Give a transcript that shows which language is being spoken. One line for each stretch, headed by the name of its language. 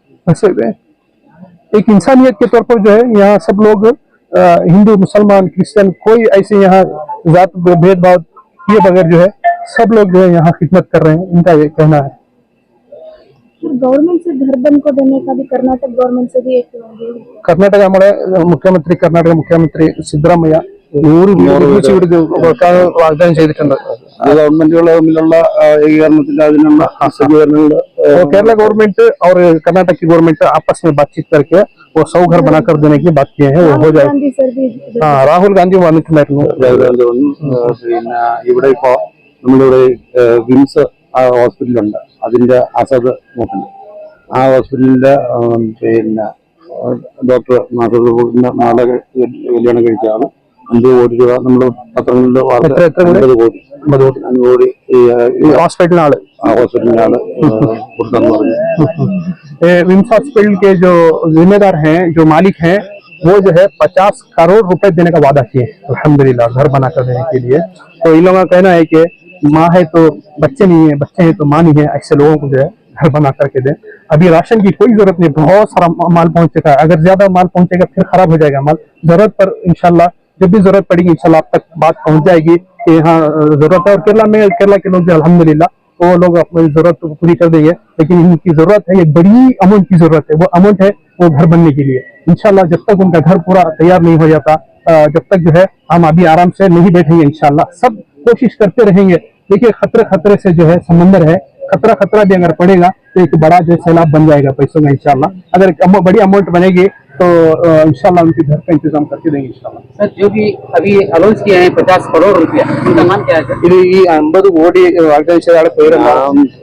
Hindi: ऐसे एक इंसानियत के तौर पर जो है यहाँ सब लोग हिंदू, मुसलमान, क्रिश्चियन, कोई ऐसे यहाँ जात भेदभाव किए बगैर जो है सब लोग जो है यहाँ खिदमत कर रहे हैं, इनका ये कहना है। गवर्नमेंट से घर बन को देने का भी कर्नाटक गवर्नमेंट से भी एक
Malayalam: കർണാടക നമ്മുടെ കർണാടക മുഖ്യമന്ത്രി സിദ്ധരാമയ്യ 100 വീട് കൊടുക്കാൻ വാഗ്ദാനം ചെയ്തിട്ടുണ്ട്. ഗവൺമെന്റുകൾ തമ്മിലുള്ള ഏകീകരണത്തിന്റെ അതിനുള്ള സജ്ജീകരണങ്ങൾ
Hindi: केरला गवर्नमेंट और कर्नाटक की गवर्नमेंट आपस में बातचीत करके वो 100 घर बनाकर देने की बात किए हैं, वो हो जाए। गांधी सर भी हाँ, राहुल गांधी
Malayalam: വന്നിട്ടുണ്ടായിരുന്നു. പിന്നെ ഇവിടെ ഇപ്പോ നമ്മളിവിടെ വിംസ് ഹോസ്പിറ്റലുണ്ട്, അതിന്റെ ആസാദ് നോക്കുന്നുണ്ട്. ആ ഹോസ്പിറ്റലിന്റെ പിന്നെ ഡോക്ടർ നാളെ കല്യാണം കഴിച്ചാണ് 50 കോടി രൂപ നമ്മൾ പത്രങ്ങളിലെ വാർത്ത 50 കോടി
English: hospital
Malayalam: ഹോസ്പിറ്റലിനാണ് കൊടുത്തെന്ന് പറഞ്ഞു.
Hindi: विम्स हॉस्पिटल के जो जिम्मेदार हैं, जो मालिक हैं, वो जो है 50 करोड़ रुपए देने का वादा किए अल्हम्दुलिल्लाह घर बना कर देने के लिए। तो इन लोगों का कहना है कि माँ है तो बच्चे नहीं है, बच्चे हैं तो माँ नहीं है, ऐसे लोगों को जो है घर बना करके दें। अभी राशन की कोई जरूरत नहीं, बहुत सारा माल पहुंच चुका है। अगर ज्यादा माल पहुंचेगा फिर खराब हो जाएगा माल। जरूरत पर इंशाल्लाह जब भी जरूरत पड़ेगी इंशाल्लाह आप तक बात पहुंच जाएगी कि हाँ जरूरत है। और केरला के लोग जो अल्हम्दुलिल्लाह वो लोग अपनी जरूरत पूरी कर देंगे, लेकिन इनकी जरूरत है, ये बड़ी अमाउंट की जरूरत है। वो अमाउंट है वो घर बनने के लिए। इंशाल्लाह जब तक उनका घर पूरा तैयार नहीं हो जाता, जब तक जो है हम अभी आराम से नहीं बैठेंगे, इंशाल्लाह सब कोशिश करते रहेंगे। देखिए खतरे से जो है समंदर है, खतरा भी अगर पड़ेगा तो एक बड़ा जो सैलाब बन जाएगा पैसों में इंशाल्लाह। अगर बड़ी अमाउंट बनेगी तो इंशाल्लाह उनके घर का इंतजाम करके देंगे इंशाल्लाह। सर जो भी अभी अनाउंस किया है 50 करोड़ रुपया, उनका नाम क्या है सर?
Malayalam: ഇത് ഈ 50 കോടി വാഗ്ദാനം ചെയ്ത ആളുടെ പേരെന്താണ്?